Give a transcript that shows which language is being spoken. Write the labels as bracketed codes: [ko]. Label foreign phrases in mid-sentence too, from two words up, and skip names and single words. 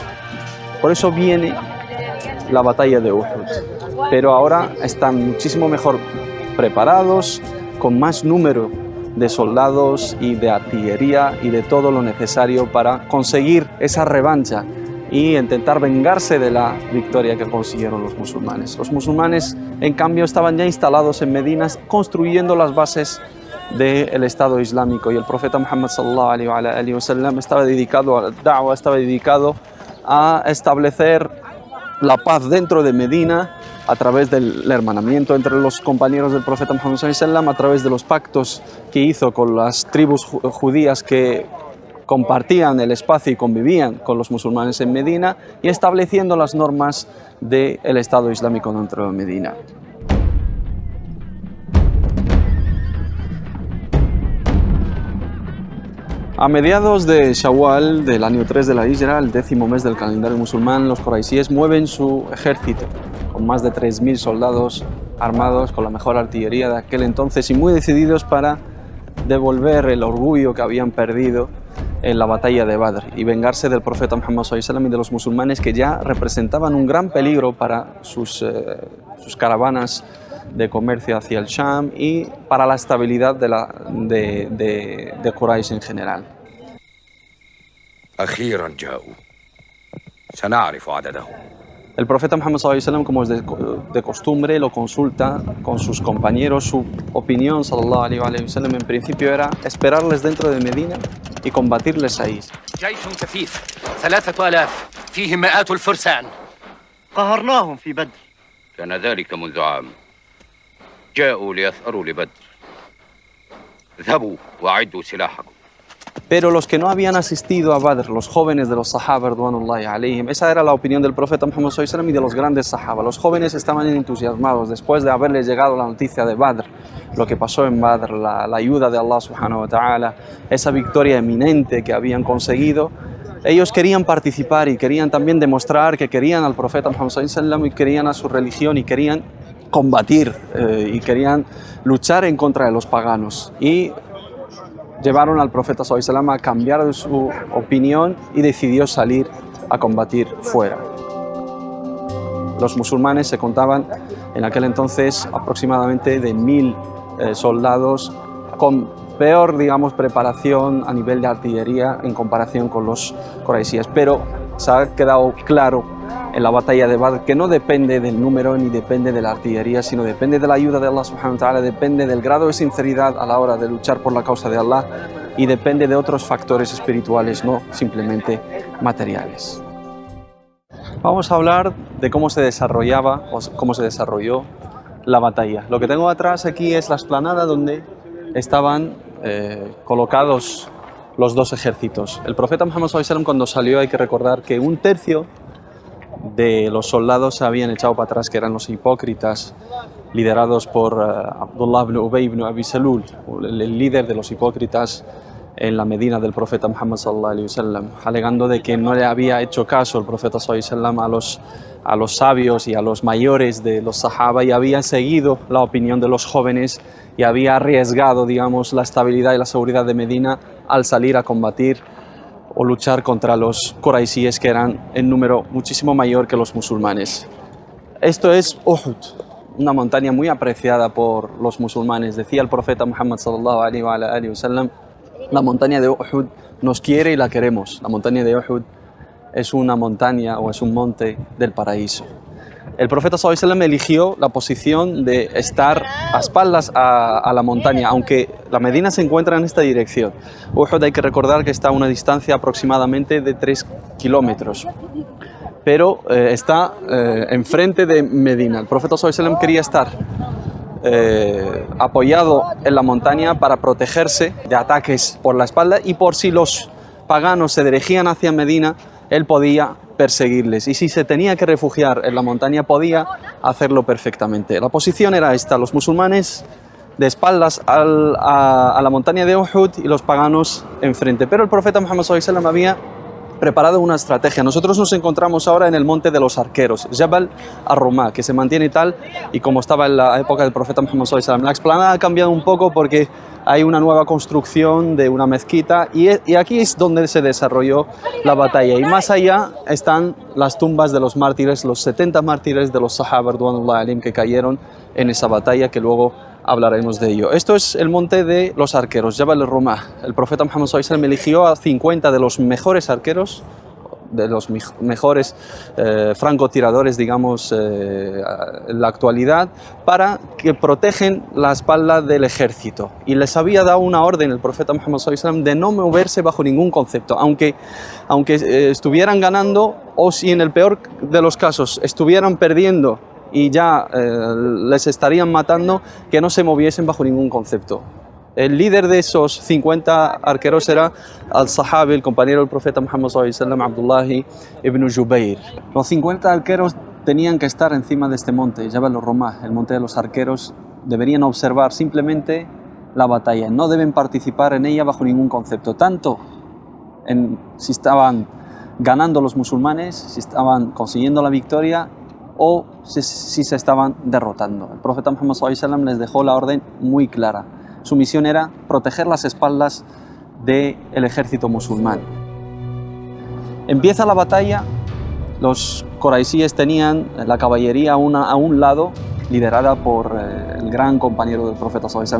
[es] Por eso viene la batalla de Uhud, pero ahora están muchísimo mejor preparados, con más número de soldados y de artillería y de todo lo necesario para conseguir esa revancha y intentar vengarse de la victoria que consiguieron los musulmanes. Los musulmanes, en cambio, estaban ya instalados en Medina, construyendo las bases del Estado Islámico, y el profeta Muhammad sallallahu [ar] عليه وسلم [es] estaba dedicado a la da'wa, estaba dedicado a establecer la paz dentro de Medina a través del hermanamiento entre los compañeros del profeta Muhammad [ar] صلى الله عليه وسلم, [es] a través de los pactos que hizo con las tribus judías que compartían el espacio y convivían con los musulmanes en Medina, y estableciendo las normas del Estado Islámico dentro de Medina. A mediados de Shawwal del año 3 de la Hijra, el 10º mes del calendario musulmán, los quraisíes mueven su ejército con más de 3.000 soldados armados con la mejor artillería de aquel entonces y muy decididos para devolver el orgullo que habían perdido en la batalla de Badr y vengarse del profeta Muhammad [ar] صلى الله عليه وسلم [es] y de los musulmanes, que ya representaban un gran peligro para sus caravanas de comercio hacia el Sham y para la estabilidad de Quraysh en general. El profeta Muhammad [ar] صلى الله عليه وسلم, [es] como es de costumbre, lo consulta con sus compañeros. Su opinión, [ar] صلى الله عليه وسلم, [es] en principio era esperarles dentro de Medina y combatirles ahí. Pero los que no habían asistido a Badr, los jóvenes de los sahaba, [ar] رضوان الله عليهم, [es] esa era la opinión del profeta Muhammad [ar] صلى الله عليه وسلم [es] y de los grandes sahaba. Los jóvenes estaban entusiasmados después de haberles llegado la noticia de Badr, lo que pasó en Badr, la ayuda de Allah [ar] سبحانه وتعالى, [es] esa victoria eminente que habían conseguido. Ellos querían participar y querían también demostrar que querían al profeta Muhammad [ar] صلى الله عليه وسلم [es] y querían a su religión y querían combatir y querían luchar en contra de los paganos. Y llevaron al profeta [ar] صلى الله عليه وسلم [es] a cambiar su opinión y decidió salir a combatir fuera. Los musulmanes se contaban En aquel entonces aproximadamente de 1000 soldados con peor, digamos, preparación a nivel de artillería en comparación con los quraisíes. Pero se ha quedado claro en la batalla de Badr que no depende del número ni depende de la artillería, sino depende de la ayuda de Allah [ar] سبحانه وتعالى, [es] depende del grado de sinceridad a la hora de luchar por la causa de Allah y depende de otros factores espirituales, no simplemente materiales. Vamos a hablar de cómo se desarrollaba o cómo se desarrolló la batalla. Lo que tengo atrás aquí es la explanada donde estaban colocados los dos ejércitos. El profeta Muhammad [ar] صلى الله عليه وسلم, [es] cuando salió, hay que recordar que un tercio de los soldados se habían echado para atrás, que eran los hipócritas, liderados por Abdullah ibn Ubay ibn Abi Salul, el líder de los hipócritas en la Medina del profeta Muhammad [ar] صلى الله عليه وسلم, [es] alegando de que no le había hecho caso el profeta [ar] صلى الله عليه وسلم [es] a los sabios y a los mayores de los sahaba, y había seguido la opinión de los jóvenes y había arriesgado, digamos, la estabilidad y la seguridad de Medina al salir a combatir o luchar contra los quraisíes, que eran en número muchísimo mayor que los musulmanes. Esto es Uhud, una montaña muy apreciada por los musulmanes. Decía el profeta Muhammad [ar] صلى الله عليه وسلم: [es] la montaña de Uhud nos quiere y la queremos. La montaña de Uhud es una montaña o es un monte del paraíso. El profeta [ar] صلى الله عليه وسلم [es] eligió la posición de estar a espaldas a la montaña, aunque la Medina se encuentra en esta dirección. Uhud, hay que recordar que está a una distancia aproximadamente de 3 kilómetros, pero está enfrente de Medina. El profeta [ar] صلى الله عليه وسلم [es] quería estar apoyado en la montaña para protegerse de ataques por la espalda, y por si los paganos se dirigían hacia Medina, él podía perseguirles, y si se tenía que refugiar en la montaña podía hacerlo perfectamente. La posición era esta: los musulmanes de espaldas a la montaña de Uhud y los paganos enfrente. Pero el profeta Muhammad [ar] صلى الله عليه وسلم [es] había preparado una estrategia. Nosotros nos encontramos ahora en el monte de los arqueros, Jabal ar-Rumah, que se mantiene tal y como estaba en la época del profeta Muhammad [ar] صلى الله عليه وسلم. [es] La explanada ha cambiado un poco porque hay una nueva construcción de una mezquita, y aquí es donde se desarrolló la batalla, y más allá están las tumbas de los mártires, los 70 mártires de los sahaba [ar] رضي الله عنهم [es] que cayeron en esa batalla, que luego hablaremos de ello. Esto es el monte de los arqueros, Jabal ar-Rumah. El profeta Muhammad [ar] صلى الله عليه وسلم [es] eligió a 50 de los mejores arqueros, de los mejores francotiradores, digamos, en la actualidad, para que protegen la espalda del ejército. Y les había dado una orden el profeta Muhammad [ar] صلى الله عليه وسلم [es] de no moverse bajo ningún concepto, aunque estuvieran ganando, o si en el peor de los casos estuvieran perdiendo y ya les estarían matando, que no se moviesen bajo ningún concepto. El líder de esos 50 arqueros era al-Sahabi, el compañero del profeta Muhammad [ar] صلى الله عليه وسلم, [es] Abdullah ibn Jubayr. Los 50 arqueros tenían que estar encima de este monte, Jabal ar-Rumah, el monte de los arqueros. Deberían observar simplemente la batalla, no deben participar en ella bajo ningún concepto, tanto si estaban ganando los musulmanes, si estaban consiguiendo la victoria, o si se estaban derrotando. El profeta Muhammad [ar] صلى الله عليه وسلم [es] les dejó la orden muy clara. Su misión era proteger las espaldas del ejército musulmán. Empieza la batalla. Los quraisíes tenían la caballería a un lado, liderada por el gran compañero del profeta [ar] صلى الله عليه وسلم.